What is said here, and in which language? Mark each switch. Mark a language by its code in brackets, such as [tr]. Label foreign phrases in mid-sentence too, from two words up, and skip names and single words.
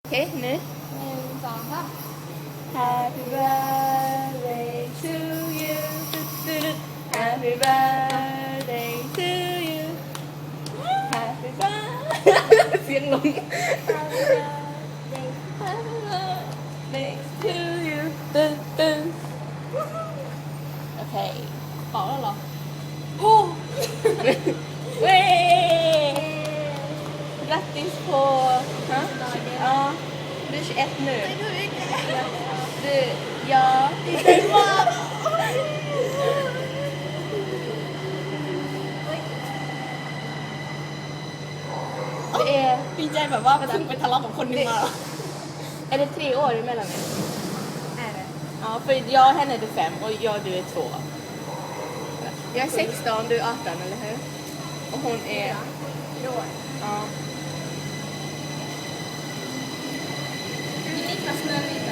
[sv] Okej, nu. 1, 2, 3 [en] Happy birthday to you. Happy birthday to you. Happy birthday. [th] เสียงหลง [en] Happy birthday Happy birthday to you. [th] ตึ้งตึ้งโอเค เป่าแล้วเหรอ [sv] เว้ย Grattis på... Hä? Ja. Du är 21 nu. Du, ja. Det är... [th] ดีใจแบบว่าเพิ่งไปทะเลาะกับคนหนึงมาเหรอ [sv] Är det 3 år emellan er? är det Ja, för jag och henne är 5 och jag du är 2. Jag är 16, du är 18, eller hur? Och hon är... [th] ด้วย [sv] Ja. Vill ni kasta lite?